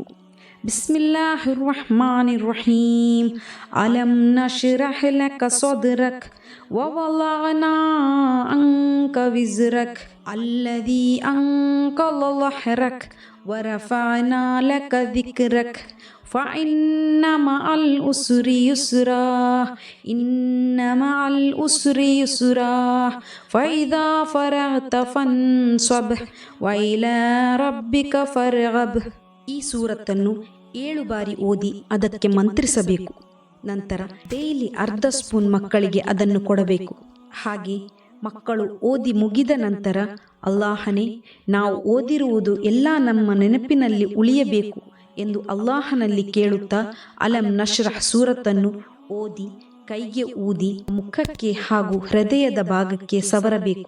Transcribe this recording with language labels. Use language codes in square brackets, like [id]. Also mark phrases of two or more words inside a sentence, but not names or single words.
[ar] بسم الله الرحمن الرحيم ألم نشرح لك صدرك ووضعنا عنك وزرك الذي أنقض ظهرك ورفعنا لك ذكرك فإن مع العسر يسرا إن مع العسر يسرا فإذا فرغت فانصب وإلى ربك فارغب. [kn] ಈ ಸೂರತ್ತನ್ನು 7 ಬಾರಿ ಓದಿ ಅದಕ್ಕೆ ಮಂತ್ರಿಸಬೇಕು. ನಂತರ ಡೈಲಿ ಅರ್ಧ ಸ್ಪೂನ್ ಮಕ್ಕಳಿಗೆ ಅದನ್ನು ಕೊಡಬೇಕು. ಹಾಗೆ ಮಕ್ಕಳು ಓದಿ ಮುಗಿದ ನಂತರ, ಅಲ್ಲಾಹನೇ, ನಾವು ಓದಿರುವುದು ಎಲ್ಲ ನಮ್ಮ ನೆನಪಿನಲ್ಲಿ ಉಳಿಯಬೇಕು ಎಂದು ಅಲ್ಲಾಹನಲ್ಲಿ ಕೇಳುತ್ತಾ ಅಲಂ ನಶ್ರಹ್ ಸೂರತ್ತನ್ನು ಓದಿ ಕೈಗೆ ಊದಿ ಮುಖಕ್ಕೆ ಹಾಗೂ ಹೃದಯದ ಭಾಗಕ್ಕೆ ಸವರಬೇಕು.